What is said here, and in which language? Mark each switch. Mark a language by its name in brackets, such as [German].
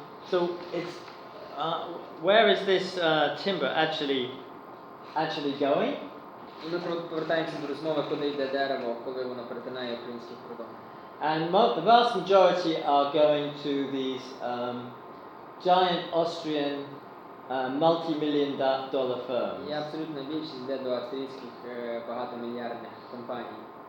[English] So it's where is this timber actually going? [Ukrainian] Ми повертаємося до розмови, куди йде дерево, коли воно перетинає український кордон. [English] And the vast majority are going to these giant Austrian multi-million-dollar firms. [Ukrainian] І абсолютна більшість йде до австрійських багатомільярдних компаній.